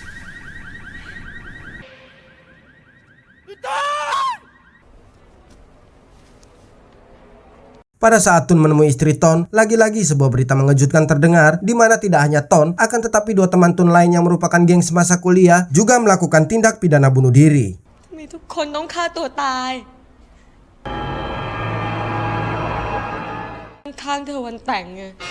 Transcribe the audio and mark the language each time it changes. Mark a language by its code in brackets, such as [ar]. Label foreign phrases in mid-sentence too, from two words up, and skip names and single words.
[id] Pada saat Tun menemui istri Ton, lagi-lagi sebuah berita mengejutkan terdengar, di mana tidak hanya Ton, akan tetapi dua teman Tun lain yang merupakan geng semasa kuliah juga melakukan tindak pidana bunuh diri. [th] มีทุกคนต้องฆ่าตัวตายข้างเธอวันแต่งไง